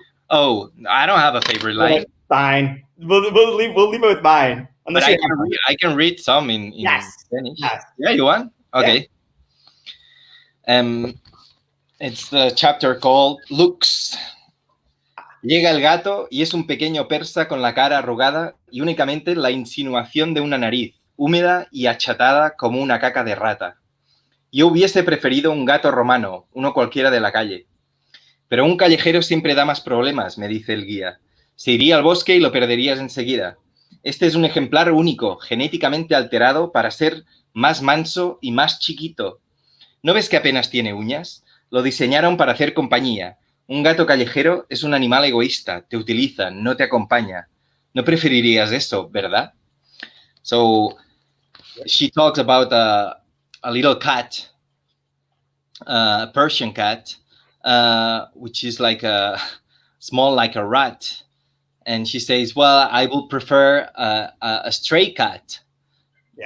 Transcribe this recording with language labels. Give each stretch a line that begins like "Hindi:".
English: Oh, I don't have a favorite line. Fine, we'll leave it with mine. But I can read some in Spanish. Yes. Yeah, you want? Okay. It's the chapter called Looks.
Spanish: Llega el gato y es un pequeño persa con la cara arrugada y únicamente la insinuación de una nariz, húmeda y achatada como una caca de rata. Yo hubiese preferido un gato romano, uno cualquiera de la calle. Pero un callejero siempre da más problemas, me dice el guía. Se iría al bosque y lo perderías enseguida. Este es un ejemplar único, genéticamente alterado para ser más manso y más chiquito. ¿No ves que apenas tiene uñas? Lo diseñaron para hacer compañía. Un gato callejero es un animal egoísta, te utiliza, no te acompaña. No preferirías eso, ¿verdad?
English: So, she talks about a little cat, a Persian cat, which is like small like a rat. And she says, well, I would prefer a stray cat. Yeah.